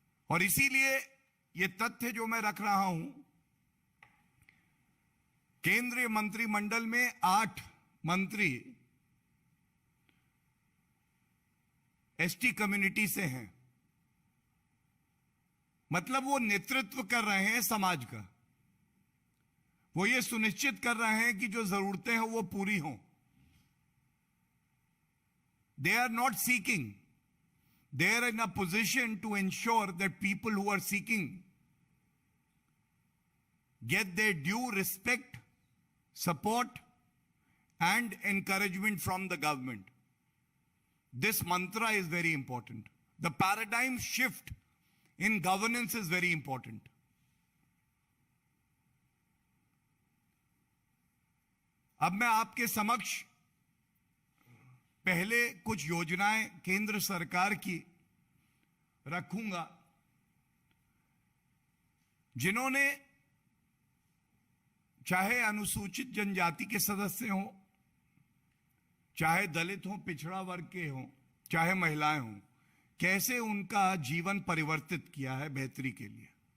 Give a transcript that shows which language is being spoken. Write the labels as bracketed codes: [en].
[hi] और इसीलिए ये तथ्य जो मैं रख रहा हूं, केंद्रीय मंत्रिमंडल में 8 मंत्री एसटी कम्युनिटी से हैं। मतलब वो नेतृत्व कर रहे हैं समाज का। वो ये सुनिश्चित कर रहे हैं कि जो जरूरतें हैं वो पूरी हों। [en] They are not seeking. They are in a position to ensure that people who are seeking get their due respect, support, and encouragement from the government. This mantra is very important. The paradigm shift in governance is very important. [hi] अब मैं आपके समक्ष पहले कुछ योजनाएं केंद्र सरकार की रखूंगा, जिन्होंने चाहे अनुसूचित जनजाति के सदस्य हों, चाहे दलित हों, पिछड़ा वर्ग के हों, चाहे महिलाएं हों, कैसे उनका जीवन परिवर्तित किया है बेहतरी के लिए।